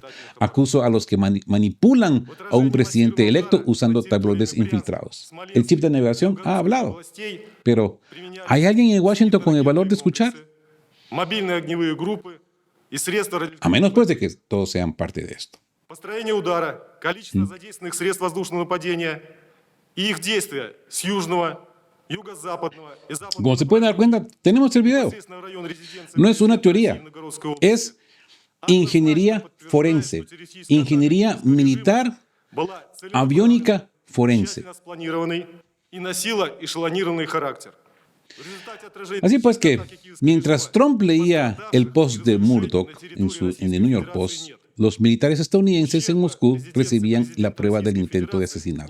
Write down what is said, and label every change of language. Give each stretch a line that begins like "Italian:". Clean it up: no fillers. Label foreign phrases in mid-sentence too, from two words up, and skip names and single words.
Spanish: Acuso a los que manipulan a un presidente electo usando tabloides infiltrados. El chip de navegación ha hablado, pero ¿hay alguien en Washington con el valor de escuchar? A menos pues de que todos sean parte de esto.
Russian: Построение удара, количество задействованных средств воздушного нападения и их действия с южного, юго-западного и западного.
Spanish: Como se pueden dar cuenta, tenemos el video. No es una teoría, es ingeniería forense, ingeniería militar, aviónica forense. Así pues que, mientras Trump leía el post de Murdoch en el New York Post, los militares estadounidenses en Moscú recibían la prueba del intento de asesinato.